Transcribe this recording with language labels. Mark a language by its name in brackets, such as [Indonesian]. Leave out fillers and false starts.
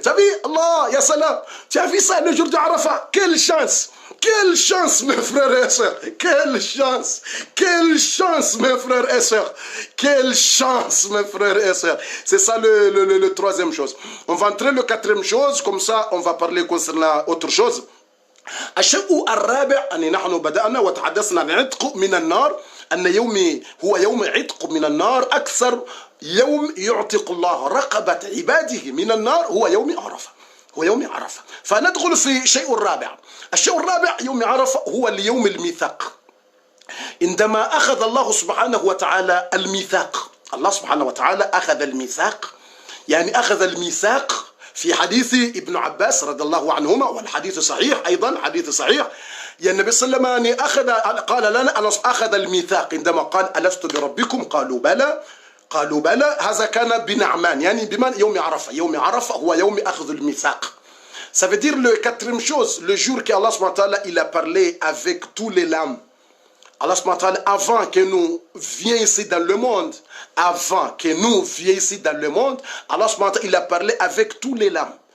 [French] Tu as vu? Allah, ya salam. Tu as vu ça le jour de Arafat? Quelle chance! Quelle chance, mes frères et sœurs! Quelle chance! Quelle chance, mes frères et sœurs! Quelle chance, mes frères et sœurs! C'est ça le troisième chose. On va entrer le quatrième chose, comme ça on va parler concernant autre chose. [Arabic] الشيء الرابع أن نحن بدأنا وتحدثنا عن عتق من النار أن يومي هو يوم عتق من النار أكثر يوم يعتق الله رقبة عباده من النار هو يوم عرفة. هو يوم عرفة. فندخل في الشيء الرابع. الشيء الرابع يوم عرفة هو اليوم الميثاق. عندما أخذ الله سبحانه وتعالى الميثاق، الله سبحانه وتعالى أخذ الميثاق، يعني أخذ الميثاق في حديث ابن عباس رضي الله عنهما، والحديث صحيح أيضا، حديث صحيح. يعني النبي صلى الله عليه وسلم قال لنا أن أخذ الميثاق عندما قال ألست بربكم؟ قالوا بلى، قالوا بلى. هذا كان بنعمان، يعني بمن؟ يوم عرفة. يوم عرفة هو يوم أخذ الميثاق. [French] Ça veut dire le quatrième chose, le jour qu'Allah subhanahu wa ta'ala il a parlé avec tous les lames. Allah subhanahu wa ta'ala, avant que nous viens ici dans le monde, avant que nous viens ici dans le monde, Allah subhanahu wa ta'ala il a parlé avec tous les lames.